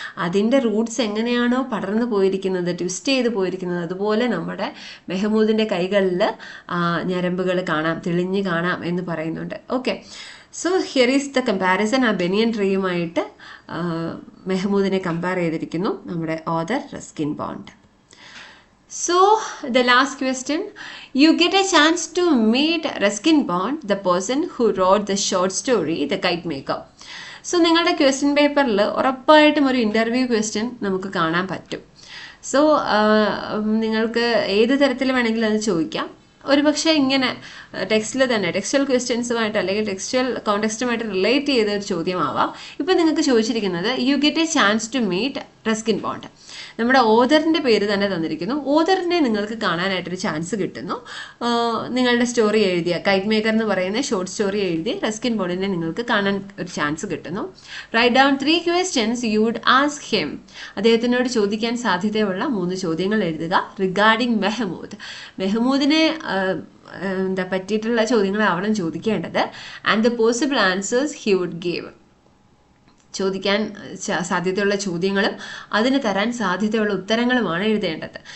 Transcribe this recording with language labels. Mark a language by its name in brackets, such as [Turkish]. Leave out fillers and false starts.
[Malayalam] അതിൻ്റെ റൂട്ട്സ് എങ്ങനെയാണോ പടർന്നു പോയിരിക്കുന്നത്, ട്വിസ്റ്റ് ചെയ്ത് പോയിരിക്കുന്നത്, അതുപോലെ നമ്മുടെ മെഹമ്മൂദിൻ്റെ കൈകളിൽ ഞരമ്പുകൾ കാണാം, തെളിഞ്ഞ് കാണാം എന്ന് പറയുന്നുണ്ട്. [English] Okay, so here is the comparison. [Malayalam] ആ ബനിയൻ ട്രീയുമായിട്ട് മെഹമ്മൂദിനെ കമ്പയർ ചെയ്തിരിക്കുന്നു നമ്മുടെ author Ruskin bond. [English] So the last question, you get a chance to meet Ruskin Bond, the person who wrote the short story The Kitemaker. [Malayalam] So നിങ്ങളുടെ question പേപ്പറിൽ ഉറപ്പായിട്ടും ഒരു interview question നമുക്ക് കാണാൻ പറ്റും. സോ നിങ്ങൾക്ക് ഏത് തരത്തിൽ വേണമെങ്കിലും അത് ചോദിക്കാം. ഒരു പക്ഷേ ഇങ്ങനെ ടെക്സ്റ്റിൽ തന്നെ ടെക്സ്റ്റൽ ക്വസ്റ്റ്യൻസുമായിട്ട് അല്ലെങ്കിൽ ടെക്സ്റ്റൽ കോണ്ടെക്സ്റ്റുമായിട്ട് റിലേറ്റ് ചെയ്ത ഒരു ചോദ്യമാവാം. ഇപ്പം നിങ്ങൾക്ക് ചോദിച്ചിരിക്കുന്നത് [English] you get a chance to meet [Malayalam] Ruskin bond. നമ്മുടെ ഓതറിൻ്റെ പേര് തന്നെ തന്നിരിക്കുന്നു. ഓതറിനെ നിങ്ങൾക്ക് കാണാനായിട്ടൊരു ചാൻസ് കിട്ടുന്നു. നിങ്ങളുടെ സ്റ്റോറി എഴുതിയ കൈറ്റ് മേക്കർ എന്ന് പറയുന്ന ഷോർട്ട് സ്റ്റോറി എഴുതി റസ്കിൻ ബോണ്ടിനെ നിങ്ങൾക്ക് കാണാൻ ഒരു ചാൻസ് കിട്ടുന്നു. [English] Write down 3 questions you would ask him. [Malayalam] അദ്ദേഹത്തിനോട് ചോദിക്കാൻ സാധ്യതയുള്ള 3 ചോദ്യങ്ങൾ എഴുതുക. റിഗാർഡിങ് മെഹമ്മൂദിനെ പറ്റിയിട്ടുള്ള ചോദ്യങ്ങളാവണം ചോദിക്കേണ്ടത്. [English] And the possible answers he would give. [Malayalam] ചോദിക്കാൻ സാധ്യതയുള്ള ചോദ്യങ്ങളും അതിന് തരാൻ സാധ്യതയുള്ള ഉത്തരങ്ങളുമാണ് എഴുതേണ്ടത്.